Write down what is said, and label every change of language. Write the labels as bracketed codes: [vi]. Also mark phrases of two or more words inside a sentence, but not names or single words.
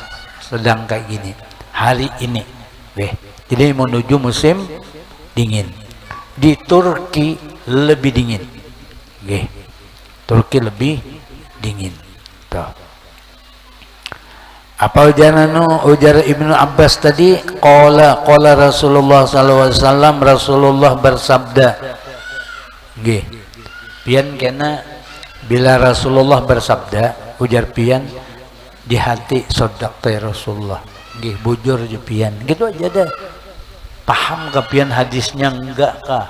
[id] Sedang kayak gini. Hari ini. Nggih. Jadi menuju musim dingin. Di Turki lebih dingin. Nggih. Turki lebih dingin. Tuh. [bjn] Apa ujar Ibnu Abbas tadi? [ar] قال رسول الله صلى الله عليه وسلم, [id] Rasulullah bersabda. Nggih. [bjn] Pian kena bila Rasulullah bersabda, ujar pian di hati sodaqta Rasulullah. Nggih, bujur je pian. Gitu aja deh. Paham ke pian hadisnya enggak kah?